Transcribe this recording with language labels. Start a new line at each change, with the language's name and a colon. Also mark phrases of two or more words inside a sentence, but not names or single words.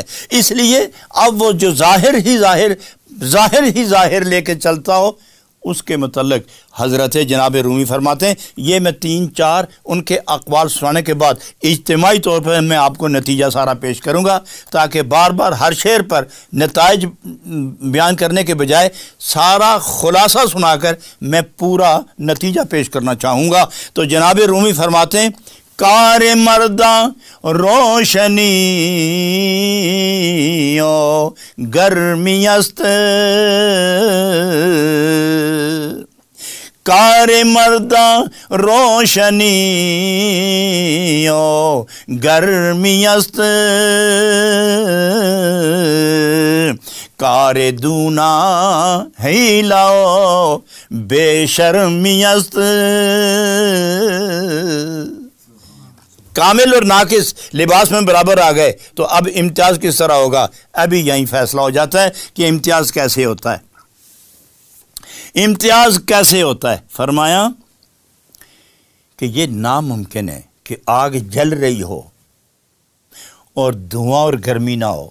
Urdu: اس لیے اب وہ جو ظاہر ہی ظاہر لے کے چلتا ہو، اس کے مطلب حضرت جناب رومی فرماتے ہیں، یہ میں 3-4 ان کے اقوال سنانے کے بعد اجتماعی طور پر میں آپ کو نتیجہ سارا پیش کروں گا، تاکہ بار بار ہر شعر پر نتائج بیان کرنے کے بجائے سارا خلاصہ سنا کر میں پورا نتیجہ پیش کرنا چاہوں گا. تو جناب رومی فرماتے ہیں,
Persian: کار مردان روشنی و گرمی است, کار مرداں روشنی او گرمی است، کار دونا ہیلاؤ بے شرمی است۔
Urdu: کامل اور ناقص لباس میں برابر آ گئے تو اب امتیاز کس طرح ہوگا؟ ابھی یہیں فیصلہ ہو جاتا ہے کہ امتیاز کیسے ہوتا ہے۔ امتیاز کیسے ہوتا ہے؟ فرمایا کہ یہ ناممکن ہے کہ آگ جل رہی ہو اور دھواں اور گرمی نہ ہو۔